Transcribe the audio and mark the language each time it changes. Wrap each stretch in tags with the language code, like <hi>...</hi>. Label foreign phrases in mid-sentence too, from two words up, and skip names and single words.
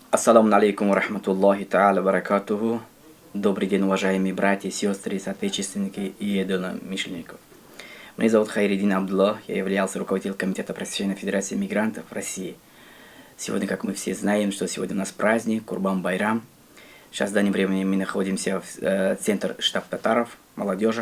<ar>السلام عليكم ورحمة الله تعالى وبركاته.</ar> <ru>Добрый день, уважаемые братья, сестры, соотечественники и единомышленников. Меня зовут Хайриддин Абдуллах, я являлся руководителем Комитета просвещения Федерации мигрантов России. Сегодня, как мы все знаем, что сегодня у нас праздник Курбан-Байрам. Сейчас в данное время мы находимся в центре штаб татаров, молодежи.</ru>